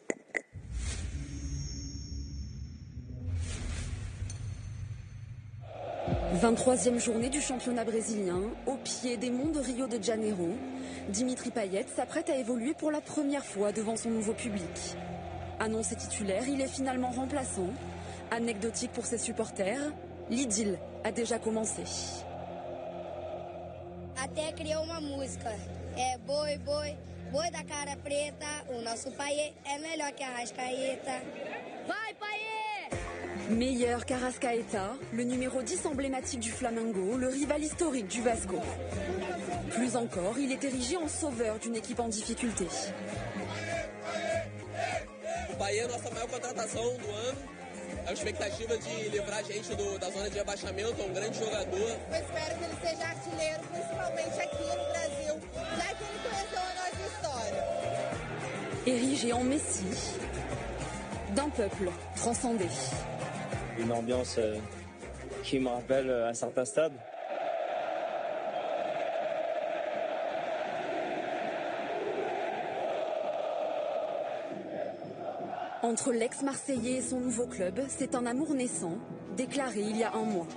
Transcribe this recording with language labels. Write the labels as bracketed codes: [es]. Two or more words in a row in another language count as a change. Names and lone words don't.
[fr] 23e journée du championnat brésilien, au pied des monts de Rio de Janeiro. Dimitri Payet s'apprête à évoluer pour la première fois devant son nouveau public. Annoncé titulaire, il est finalement remplaçant. Anecdotique pour ses supporters, l'idylle a déjà commencé. [pt] Até criou uma música, boi, boi, boi da cara preta, o nosso Payet é melhor que Arrascaeta. Vai Payet! [fr] Meilleur qu'Arrascaeta, le numéro 10 emblématique du Flamengo, le rival historique du Vasco. Plus encore, il est érigé en sauveur d'une équipe en difficulté. [pt] O Payet é a nossa maior contratação do ano. A expectativa de livrar a gente da zona de rebaixamento, é um grande jogador. Eu espero que ele seja artilheiro, principalmente aqui no Brasil, já que ele conheceu a nossa história. [fr] Érigé en Messie, d'un peuple transcendé. Une ambiance qui me rappelle un certain stade. Entre l'ex-Marseillais et son nouveau club, c'est un amour naissant, déclaré il y a un mois.